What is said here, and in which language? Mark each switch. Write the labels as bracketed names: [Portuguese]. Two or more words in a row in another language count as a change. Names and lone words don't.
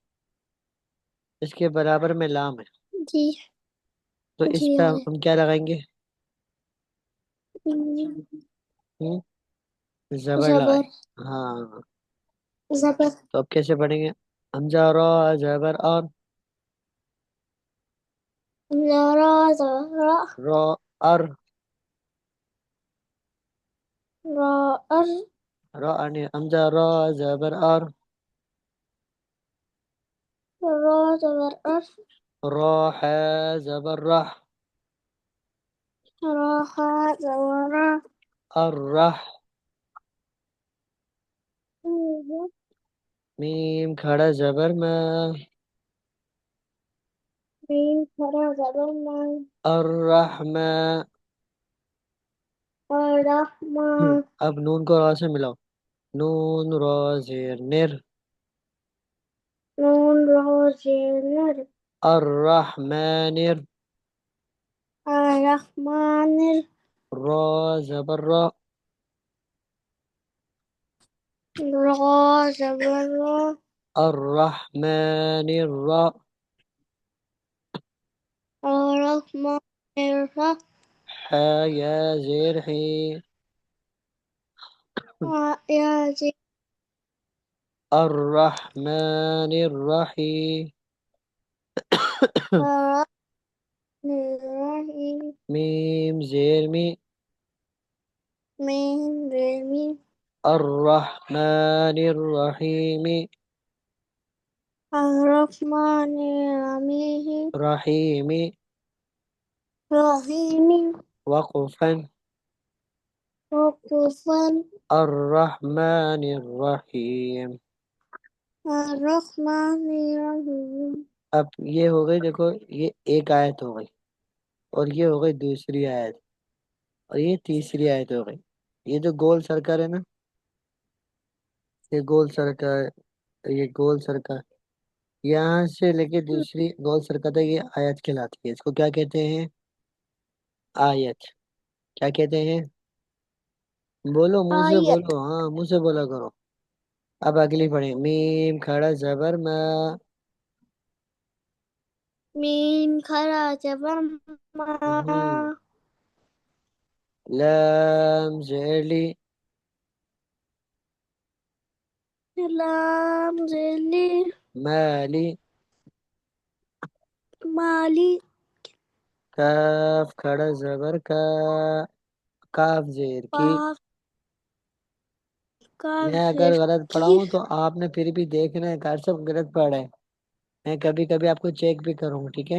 [Urdu] اس کے برابر میں لام ہے، جی تو اس جی پہ آیا ہم کیا لگائیں گے؟ ہم؟ زبر زبر لگائیں گے۔ ہاں، زبر تو اب کیسے پڑھیں گے؟ حمزہ، را، زبر اور زرا زرا را ار را ار را نہیں، حمزہ، را، زبر اور را زبر ار را، ح، زبر رح، را خا زبر را الرح، میم کھڑا زبر میں، میم کھڑا زبر میں الرحمن۔ اور رحمان اب نون کو را سے ملاؤ، نون را زیر نر، نون را زیر الرحمن، الرحمن را زبر را، را زبر را [Arabic] الرحمن الرا، الرحمن الرحیم [Urdu] ح یا زیر حی، یا زیر [Arabic] الرحمن الرحیم، الرحمن الرحیم [Urdu] میم زیر می، میم زیر میم [Arabic] الرحمن الرحیم، الرحمن الرحیم [Urdu] رحیم، رحيم وقفا وقفا [Arabic] الرحمن الرحیم. الرحمن الرحيم. [Urdu] اب یہ ہو گئی، دیکھو یہ ایک آیت ہو گئی، اور یہ ہو گئی دوسری آیت، اور یہ تیسری آیت ہو گئی. یہ جو گول سرکل ہے نا، یہ گول سرکل، یہ گول سرکل یہاں سے لے کے دوسری گول سرکل تک یہ آیت کہلاتی ہے. اس کو کیا کہتے ہیں؟ آیت. کیا کہتے ہیں؟ بولو، منہ سے آیت. بولو، ہاں منہ سے بولا کرو. اب اگلی پڑھیں. میم کھڑا زبر ما، ميم خرا جبر ما. لام زیرلی، لام زلی مالی، مالی. کاف کھڑا زبر کا، کاف زیر کی. قاف کاف میں اگر زیر غلط پڑھا کی. ہوں تو آپ نے پھر بھی دیکھنا ہے کہ سب غلط پڑھ رہے ہیں. میں کبھی کبھی آپ کو چیک بھی کروں گا، ٹھیک ہے؟